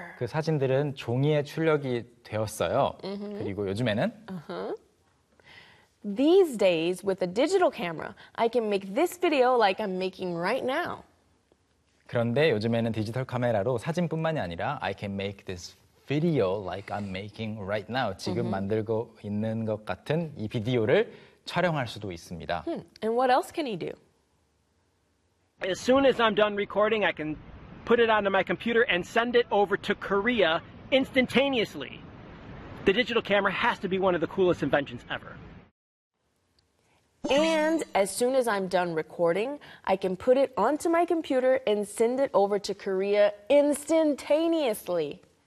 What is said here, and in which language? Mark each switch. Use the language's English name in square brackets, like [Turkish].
[Korean] 그 사진들은 종이에 출력이 되었어요. 그리고 요즘에는 [English] These days, with a digital camera, I can make this video like I'm making right now. [Korean] 그런데 요즘에는 디지털 카메라로 사진뿐만이 아니라 [English] I can make this video like I'm making right now. [Korean] 지금 만들고 있는 것 같은 이 비디오를 촬영할 수도 있습니다. [English] And what else can he do? As soon as I'm done recording, I can put it onto my computer and send it over to Korea instantaneously. The digital camera has to be one of the coolest inventions ever. And as soon as I'm done recording, I can put it onto my computer and send it over to Korea instantaneously.